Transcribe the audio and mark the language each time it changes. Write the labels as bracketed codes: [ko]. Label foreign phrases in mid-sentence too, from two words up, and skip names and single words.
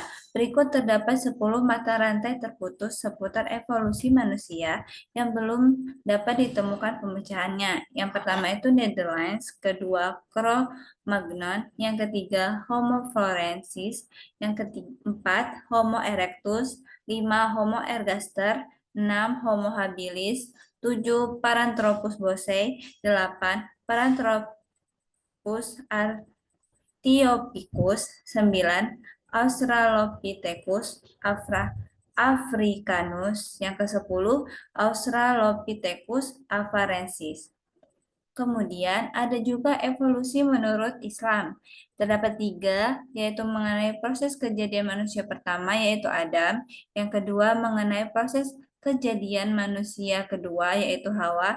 [id] Berikut terdapat 10 mata rantai terputus seputar evolusi manusia yang belum dapat ditemukan pemecahannya. Yang pertama itu Netherlands, kedua Cro-Magnon, yang ketiga Homo florensis, yang keempat Homo erectus, 5 Homo ergaster, 6 Homo habilis, 7 Paranthropus boisei, 8 Paranthropus artiopicus, 9 Australopithecus africanus, yang ke-10 Australopithecus afarensis. Kemudian ada juga evolusi menurut Islam. Terdapat 3, yaitu mengenai proses kejadian manusia pertama, yaitu Adam. Yang kedua mengenai proses kejadian manusia kedua, yaitu Hawa.